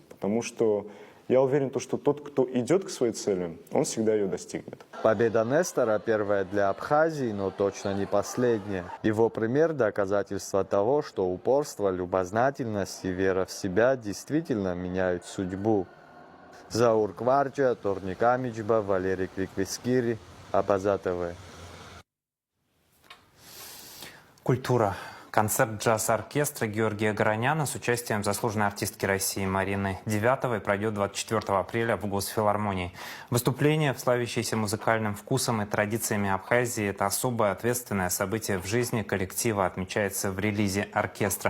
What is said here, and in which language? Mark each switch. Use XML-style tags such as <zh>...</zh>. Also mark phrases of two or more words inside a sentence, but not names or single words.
<ru>Потому что я уверен, что тот, кто идет к своей цели, он всегда ее достигнет. Победа Нестора первая для Абхазии, но точно не последняя. Его пример – доказательство того, что упорство, любознательность и вера в себя действительно меняют судьбу. Заур Кварча, Торник Амичба, Валерий Квиквискири, Абаза ТВ. Культура. Концерт джаз-оркестра Георгия Гороняна с участием заслуженной артистки России Марины Девятовой пройдет 24 апреля в Госфилармонии. Выступление, славящееся музыкальным вкусом и традициями Абхазии, это особое ответственное событие в жизни коллектива, отмечается в релизе оркестра.</ru>